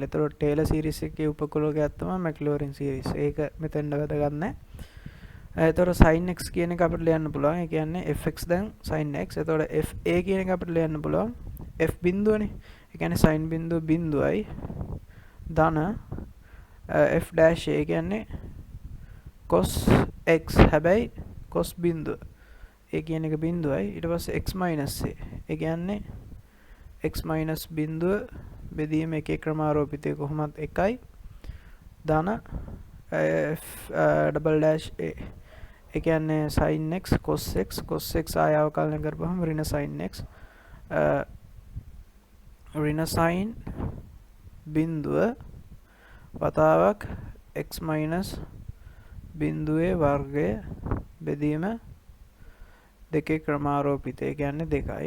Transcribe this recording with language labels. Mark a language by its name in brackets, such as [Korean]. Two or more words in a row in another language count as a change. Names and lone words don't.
[Sinhala] ඒතකොට [English] Taylor series [Sinhala] එකේ උපකුලකයක් තමයි [English] Maclaurin series. [Sinhala] ඒක මෙතෙන්ද වැදගත් නැහැ. එතකොට sin x කියන එක අපිට ලියන්න පුළුවන්. ඒ කියන්නේ fx දැන් sin x. එතකොට fa කියන එක අපිට ලියන්න පුළුවන් f බිඳුවනේ. ඒ කියන්නේ sin බිඳුව බිඳුවයි ධන [English] f dash a [Sinhala] කියන්නේ cos x හැබැයි cos බිඳුව. ඒ කියන එක බිඳුවයි. ඊට පස්සේ [English] x minus a. [Sinhala] ඒ කියන්නේ [English] x minus [Sinhala] බිඳුව බෙදීම එකේ ක්‍රමාරෝපිතය කොහොමත් එකයි ධන [English] f double dash a. [Sinhala] ඒ කියන්නේ sin x cos x ආය අවකලනය කරපුවම ඍණ sin x ඍණ sin බිඳුව වතාවක් [English] x minus [Sinhala] බිඳුවේ වර්ගය බෙදීම දෙකේ ක්‍රමාරෝපිතය කියන්නේ 2යි.